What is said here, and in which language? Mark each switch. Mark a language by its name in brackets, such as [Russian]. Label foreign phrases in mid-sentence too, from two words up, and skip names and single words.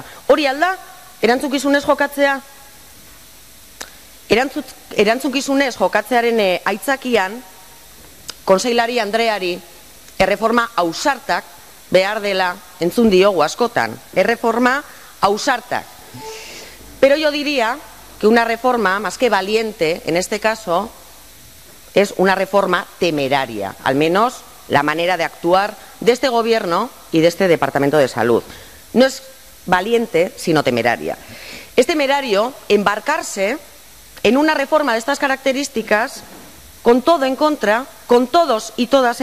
[Basque] Hori alda, erantzunkizunez jokatzea? Erantzunkizunez jokatzearen aitzakian, Kontseilari Andreari erreforma ausartak behar dela entzun diogu askotan. Erreforma ausartak. [Spanish] Pero yo diría que una reforma, más que valiente, en este caso, es una reforma temeraria. Al menos la manera de actuar de este gobierno y de este Departamento de Salud. No es valiente, sino temeraria. Es temerario embarcarse en una reforma de estas características con todo en contra, con todos y todas